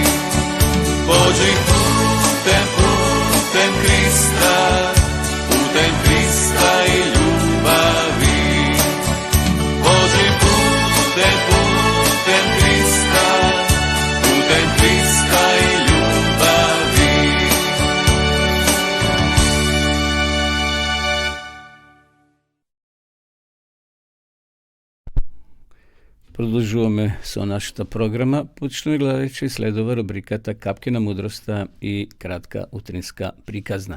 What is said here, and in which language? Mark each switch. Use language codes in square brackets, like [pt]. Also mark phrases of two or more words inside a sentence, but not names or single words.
[hr] Pođi putem Krista, putem Krista i ljubavi. Pođi putem Krista, putem Krista i ljubavi. [mk] Продолжуваме со нашата програма. Почнуваме гледајќи следува рубриката Капки на мудроста и кратка утринска приказна.